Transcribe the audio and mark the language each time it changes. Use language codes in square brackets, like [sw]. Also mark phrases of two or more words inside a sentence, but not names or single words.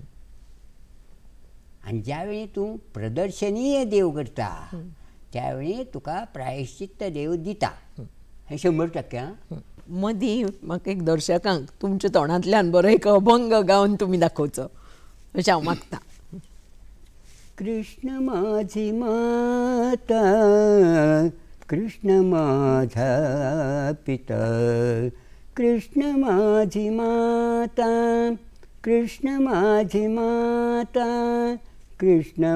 [kok] आनी ज्या वेळी तूं प्रदर्शनीय देव करता त्या वेळी तुका प्रायश्चित्त देव दिता. हें 100%. मदीं म्हाका एक दर्शकांक तुमच्या तोंडांतल्यान बरो एक अभंग गावन तुमी दाखोवचो अशें हांव मागता. [mr] कृष्ण माझी माता, कृष्ण माझा पिता, कृष्ण माझी माता, कृष्ण माझी माता, कृष्ण